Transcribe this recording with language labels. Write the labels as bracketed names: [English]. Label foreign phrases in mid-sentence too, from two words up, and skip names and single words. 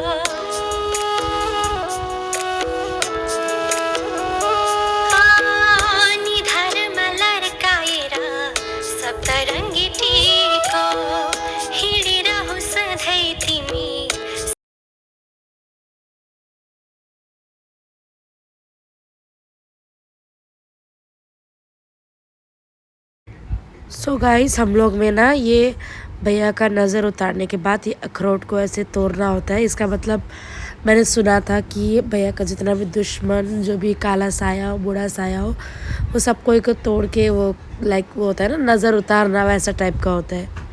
[Nepali] निधारमा लड्काएर सप्तरंगी टीको हिँडिरहँ सधैँ तिमी। [English] so guys, [Hindi] हम लोग में ना ये भैया का नज़र उतारने के बाद ये अखरोट को ऐसे तोड़ना होता है। इसका मतलब मैंने सुना था कि भैया का जितना भी दुश्मन, जो भी काला साया हो, बूढ़ा साया हो, वो सब कोई को तोड़ के वो लाइक वो होता है ना, नज़र उतारना, वैसा टाइप का होता है।